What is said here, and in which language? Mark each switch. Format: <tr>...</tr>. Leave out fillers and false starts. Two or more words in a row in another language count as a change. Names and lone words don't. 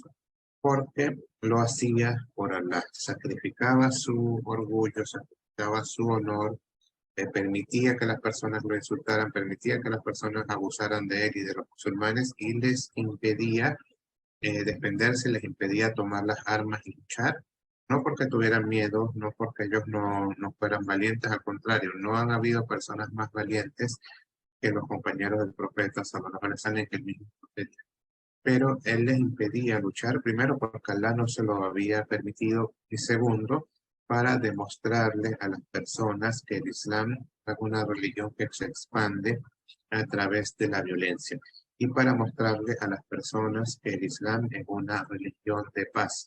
<es>Porque lo hacía por Allah, sacrificaba su orgullo, sacrificaba su honor, permitía que las personas lo insultaran, permitía que las personas abusaran de él y de los musulmanes y les impedía defenderse, les impedía tomar las armas y luchar, no porque tuvieran miedo, no porque ellos no fueran valientes, al contrario, no han habido personas más valientes que los compañeros del profeta,</es> <ar>صلى الله عليه وسلم,</ar> <es>que el mismo profeta. Pero él les impedía luchar, primero porque Allah no se lo había permitido, y segundo, para demostrarle a las personas que el Islam es una religión que se expande a través de la violencia y para mostrarle a las personas que el Islam es una religión de paz.</es>